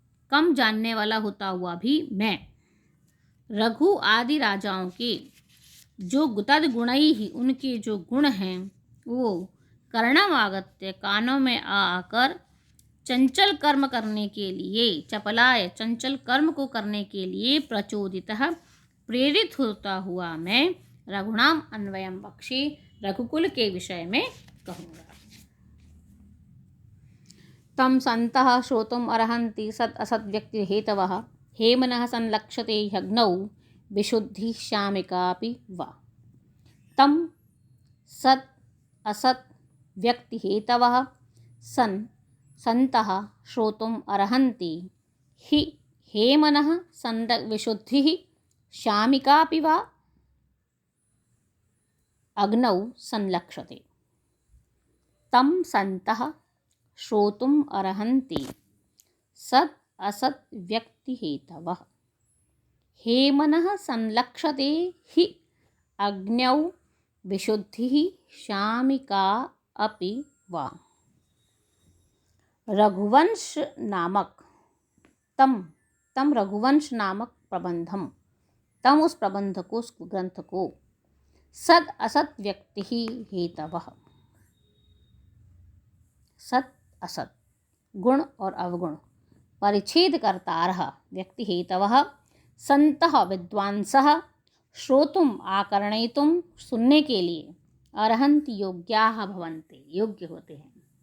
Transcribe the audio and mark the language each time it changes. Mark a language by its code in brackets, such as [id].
[hi] कम जानने वाला होता हुआ भी मैं रघु आदि राजाओं के जो तद्गुणई ही उनके जो गुण हैं वो [sa] कर्णम आगत्य [hi] कानों में आकर चंचल कर्म करने के लिए चपलाय चंचल कर्म को करने के लिए प्रचोदितः प्रेरित होता हुआ मैं [sa] रघुनाम अन्वयम बक्षे [hi] रघुकुल के विषय में कहूँगा। [sa] तम संतः श्रोतुम अर्हन्ति सत् असत् व्यक्ति हेतवः हेमनः संलक्ष्यते ह्यग्नौ विशुद्धि श्यामिकापि वा। तम सत् असत् व्यक्ति हेतवः संतः श्रोतुम अर्हन्ति हि हेमनः विशुद्धिः श्यामिकापि वा अग्नौ संलक्ष्यते। तम संतः श्रोतुम अर्हन्ति सत् असत् व्यक्ति हेतवः हेमनः संलक्ष्यते हि अग्नौ विशुद्धिः श्यामिका अपि वा। [hi] रघुवंश नामक तम रघुवंश नामक [sa] प्रबंधम तम [hi] उस प्रबंध को उस ग्रंथ को [sa] सद असत व्यक्ति ही हेतवः। सत असत [hi] गुण और अवगुण [sa] परिच्छेद कर्तारः व्यक्ति हेतवः संतः विद्वांसः श्रोतुम आकर्णयितुम [hi] सुनने के लिए [sa] अर्हन्ति योग्याः भवन्ति [hi] योग्य होते हैं।